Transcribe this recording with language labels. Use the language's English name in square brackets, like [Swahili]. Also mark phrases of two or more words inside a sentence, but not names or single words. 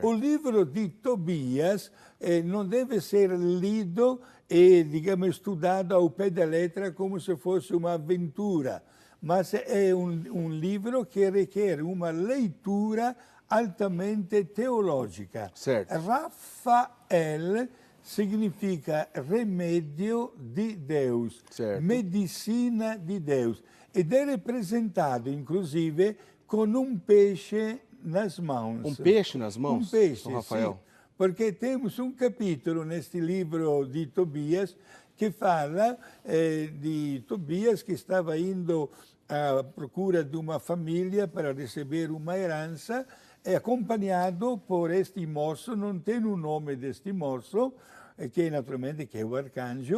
[Portuguese] O livro de Tobias não deve ser lido e, digamos, estudado ao pé da letra como se fosse uma aventura, mas é um livro que requer uma leitura altamente teológica. Certo. Rafael significa remédio de Deus, certo. medicina de Deus. [Italian] Ed è rappresentato, inclusive, con un pesce [Portuguese] nas mãos. Um peixe nas mãos? Um peixe, São Rafael. Sim, porque temos um capítulo neste livro de Tobias que fala de Tobias que estava indo à procura de uma família para receber uma herança, acompanhado por este moço, não tem o nome deste moço, que naturalmente que é o arcanjo.